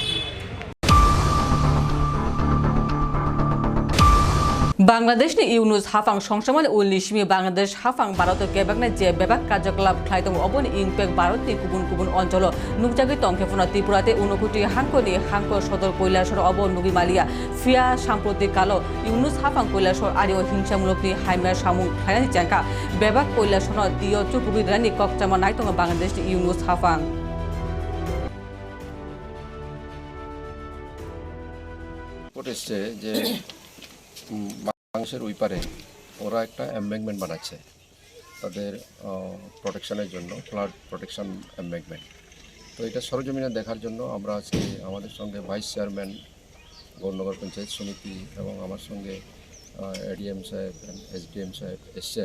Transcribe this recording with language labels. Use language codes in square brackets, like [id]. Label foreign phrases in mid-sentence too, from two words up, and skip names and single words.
[brx] बांग्लादेशनि इउनुस हाफां संसमान उलनिसिमि बांग्लादेश हाफां भारत केबाकना जे बेबाक कार्यकलाप खालायदों अबनि इनपेक भारतनि गुबुन गुबुन अञ्चल नुकजागै तंखेफना त्रिपुराते 59 हांकोनि हांको सदर কৈলাসর अब नुगिमालिया फिया साम्प्रतिक कालो इउनुस हाफां কৈলাসর आरियो हिंसामूलकनि हाइमा सामुं खायनानि जांका बेबाक কৈলাসर दियो चुकुबिद्रानि कक्चामा नायतों बांग्लादेशनि इउनुस हाफां [bn] এসছে যে বাংলাদেশের ওই পারে ওরা একটা এম্বেঙ্কমেন্ট বানাচ্ছে তাদের প্রোটেকশনের জন্য, [en] flood protection embankment. [bn] তো এটা সরজমিনে দেখার জন্য আমরা আজকে আমাদের সঙ্গে [en] vice chairman [bn] গৌরনগর পঞ্চায়েত সমিতি এবং আমার সঙ্গে এডিএম সাহেব এসডিএম সাহেব এসছেন।